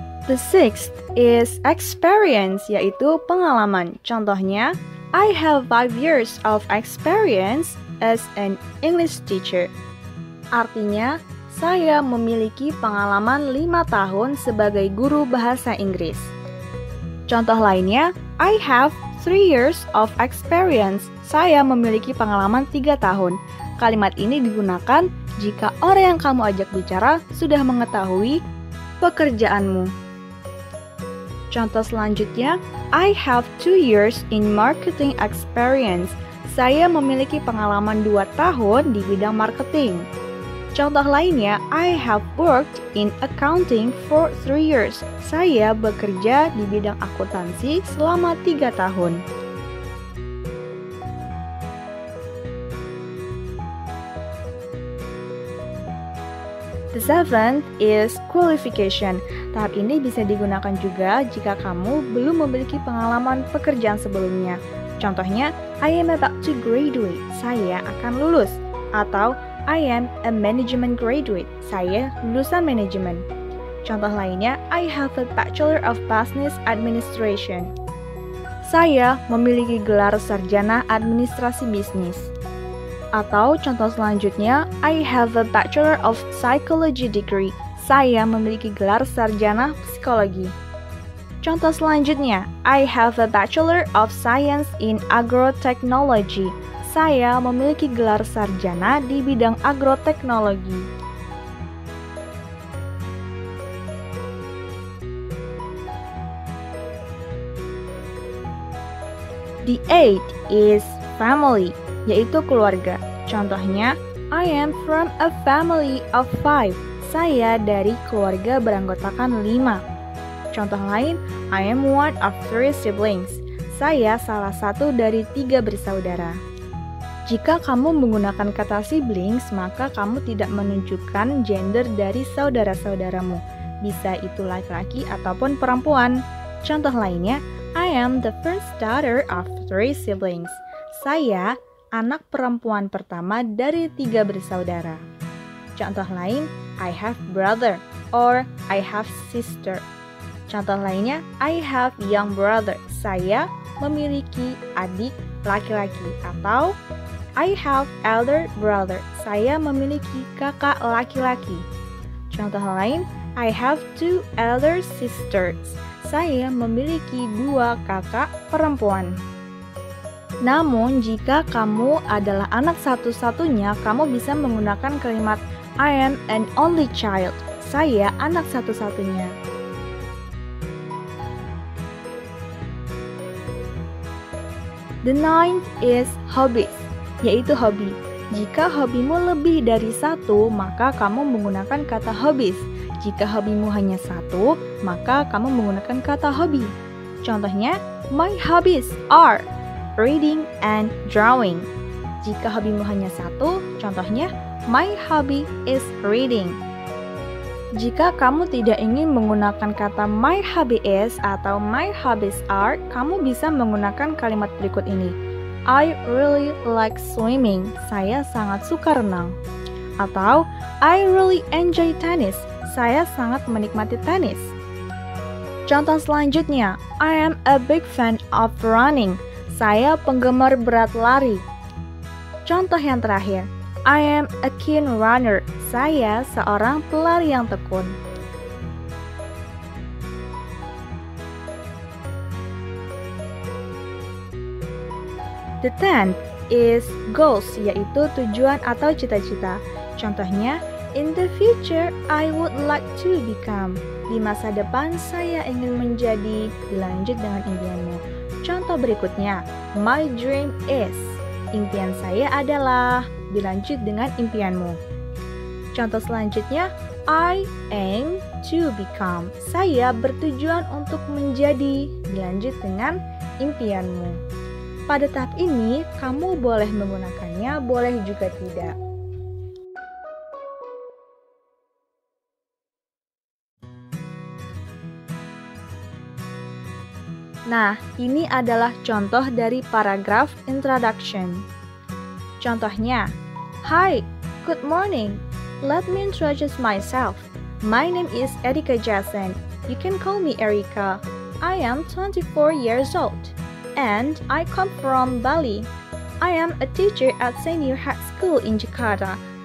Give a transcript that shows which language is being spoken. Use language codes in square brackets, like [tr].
[en] The sixth is experience, [id] yaitu pengalaman. Contohnya, [en] I have 5 years of experience as an English teacher. [id] Artinya, saya memiliki pengalaman 5 tahun sebagai guru bahasa Inggris. Contoh lainnya, [en] I have 3 years of experience. [id] Saya memiliki pengalaman 3 tahun. Kalimat ini digunakan jika orang yang kamu ajak bicara sudah mengetahui pekerjaanmu. Contoh selanjutnya, [en] I have 2 years in marketing experience. [id] Saya memiliki pengalaman 2 tahun di bidang marketing. Contoh lainnya, [en] I have worked in accounting for 3 years. [id] Saya bekerja di bidang akuntansi selama 3 tahun. [en] The seventh is qualification. [id] Tahap ini bisa digunakan juga jika kamu belum memiliki pengalaman pekerjaan sebelumnya. Contohnya, [en] I am about to graduate. [id] Saya akan lulus. Atau, [en] I am a management graduate. [id] Saya lulusan manajemen. Contoh lainnya, [en] I have a Bachelor of Business Administration. [id] Saya memiliki gelar sarjana administrasi bisnis. Atau contoh selanjutnya, [en] I have a Bachelor of Psychology degree. [id] Saya memiliki gelar sarjana psikologi. Contoh selanjutnya, [en] I have a Bachelor of Science in Agrotechnology. [id] Saya memiliki gelar sarjana di bidang agroteknologi. [en] The eighth is family, [id] yaitu keluarga. Contohnya, [en] I am from a family of 5. [id] Saya dari keluarga beranggotakan 5. Contoh lain, [en] I am one of 3 siblings. [id] Saya salah satu dari 3 bersaudara. Jika kamu menggunakan kata siblings, maka kamu tidak menunjukkan gender dari saudara-saudaramu. Bisa itu laki-laki ataupun perempuan. Contoh lainnya, [en] I am the first daughter of 3 siblings. [id] Saya anak perempuan pertama dari 3 bersaudara. Contoh lain, [en] I have brother or I have sister. [id] Contoh lainnya, [en] I have young brother. [id] Saya memiliki adik laki-laki. Atau [en] I have elder brother. [id] Saya memiliki kakak laki-laki. Contoh lain, [en] I have 2 elder sisters. [id] Saya memiliki 2 kakak perempuan. Namun, jika kamu adalah anak satu-satunya, kamu bisa menggunakan kalimat [en] I am an only child. [id] Saya anak satu-satunya. [en] The ninth is hobbies, [id] yaitu hobi. Jika hobimu lebih dari 1, maka kamu menggunakan kata hobbies. Jika hobimu hanya 1, maka kamu menggunakan kata hobi. Contohnya, [en] my hobbies are reading and drawing. [id] Jika hobimu hanya 1, contohnya, [en] my hobby is reading. [id] Jika kamu tidak ingin menggunakan kata [en] my hobby is [id] atau [en] my hobbies are, [id] kamu bisa menggunakan kalimat berikut ini. [en] I really like swimming. [id] Saya sangat suka renang. Atau, [en] I really enjoy tennis. [id] Saya sangat menikmati tenis. Contoh selanjutnya, [en] I am a big fan of running. [id] Saya penggemar berat lari. Contoh yang terakhir, [en] I am a keen runner. [id] Saya seorang pelari yang tekun. [en] The 10th is goals, [id] yaitu tujuan atau cita-cita. Contohnya, [en] in the future, I would like to become. [id] Di masa depan, saya ingin menjadi. Dilanjut dengan impianmu. Contoh berikutnya, [en] my dream is. [id] Impian saya adalah. Dilanjut dengan impianmu. Contoh selanjutnya, [en] I aim to become. [id] Saya bertujuan untuk menjadi. Dilanjut dengan impianmu. Pada tahap ini, kamu boleh menggunakannya, boleh juga tidak. Nah, ini adalah contoh dari paragraf introduction. Contohnya, [en] Hi, good morning. Let me introduce myself. My name is Erika Jason. You can call me Erika. I am 24 years old, and I come from Bali. I am a teacher at Senior High School in Jakarta.